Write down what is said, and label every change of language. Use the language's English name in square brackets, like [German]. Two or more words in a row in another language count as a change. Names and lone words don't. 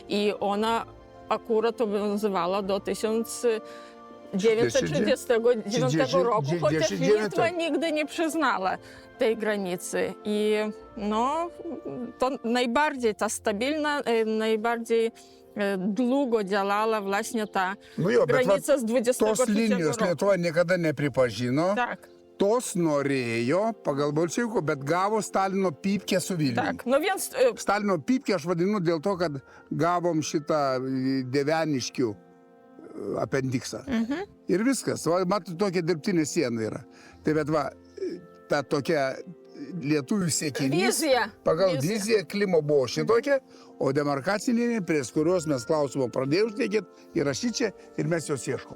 [Polish] I ona akurat obowiązywała do 1939 roku, chociaż Litwa nigdy nie przyznała tej granicy. I no, to najbardziej ta stabilna, najbardziej długo działała właśnie ta granica z 23 [Lithuanian] tos linijos [Polish] roku. [Lithuanian] Lietuva niekada nepripažino. [Polish] Tak. [Lithuanian] Tos norėjo pagal bolševikų, bet gavo Stalino pypkę su Vilniumi. [Polish] Tak, no więc [Lithuanian] Stalino pypkę aš vadinu dėl to, kad gavom šitą Dieveniškių apendiksą. Ir viskas. Va, matot, tokia dirbtinė siena yra. Tai bet va, ta tokia lietuvių siekinys. Vizija. Pagal Vizija. viziją Klimo buvo šitokia, o demarkacinė linija, prie kurios mes klausimą pradėjome šnekėti, yra šičia ir mes jos ieškom.